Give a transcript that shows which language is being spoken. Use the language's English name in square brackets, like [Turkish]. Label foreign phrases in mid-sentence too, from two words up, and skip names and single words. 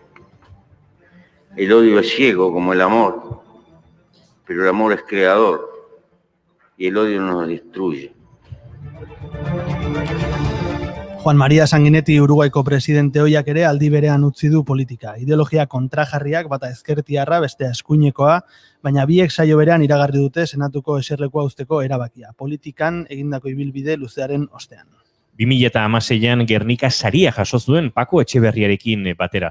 [Spanish] El odio es ciego como el amor, pero el amor es creador y el odio nos destruye. [Basque] Juan María Sanguinetti Uruguaiko presidente ohiak ere aldi berean utzi du politika. Ideologia kontrajarriak bata ezkertiarra, bestea eskuinekoa, baina biek saio berean iragarri dute senatuko eserlekua uzteko erabakia. Politikan egindako ibilbide luzearen ostean. 2016an Gernika saria jaso zuen Pako Etxeberriarekin batera.